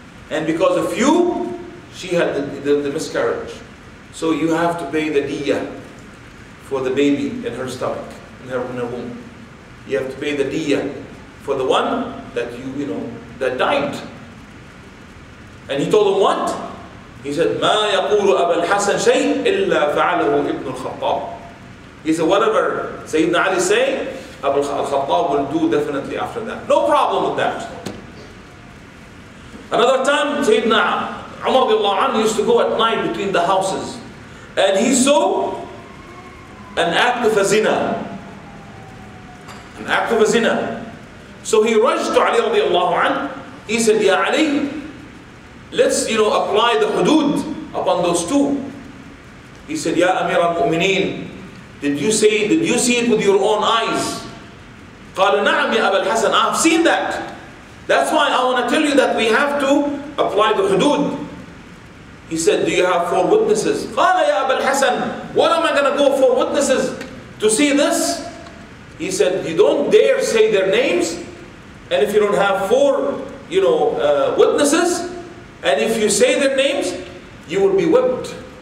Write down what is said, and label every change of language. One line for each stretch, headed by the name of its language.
English: And because of you, she had the miscarriage. So you have to pay the diya for the baby in her stomach, in her womb. You have to pay the diya for the one that that died. And he told him what? He said,
Arabic: ما يقول أبا الحسن شيء إلا فعله ابن الخطاب.
English: He said, whatever Sayyidina Ali say, Abu al-Khattab will do definitely after that. No problem with that. Another time, Sayyidina Umar radiallahu anhu used to go at night between the houses, and he saw an act of a zina. An act of a zina. So he rushed to Ali radiallahu anhu. He said, Ya Ali, let's apply the hudud upon those two. He said, Ya Amir al-Mu'mineen, did you see it with your own eyes?
Arabic: قال نعم يا أبا الحسن,
English: I've seen that. That's why I want to tell you that we have to apply the hudud. He said, do you have 4 witnesses?
Arabic: قال يا أبا الحسن,
English: what am I going to go for witnesses to see this? He said, you don't dare say their names, and if you don't have 4 witnesses, and if you say their names, you will be whipped.